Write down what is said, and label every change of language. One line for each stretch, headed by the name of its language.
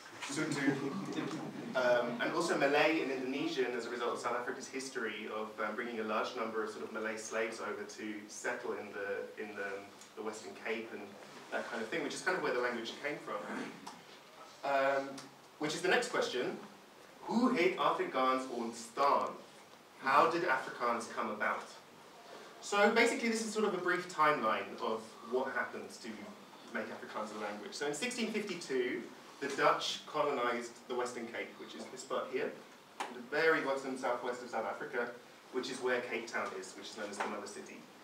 English: Sutu, and also Malay and Indonesian as a result of South Africa's history of bringing a large number of sort of Malay slaves over to settle in the Western Cape and that kind of thing, which is kind of where the language came from. Which is the next question.
Afrikaans: Hoe het Afrikaans ontstaan?
English: How did Afrikaans come about? So basically this is sort of a brief timeline of what happened to make Afrikaans a language. So in 1652, the Dutch colonized the Western Cape, which is this part here, the very bottom southwest of South Africa, which is where Cape Town is, which is known as the Mother City.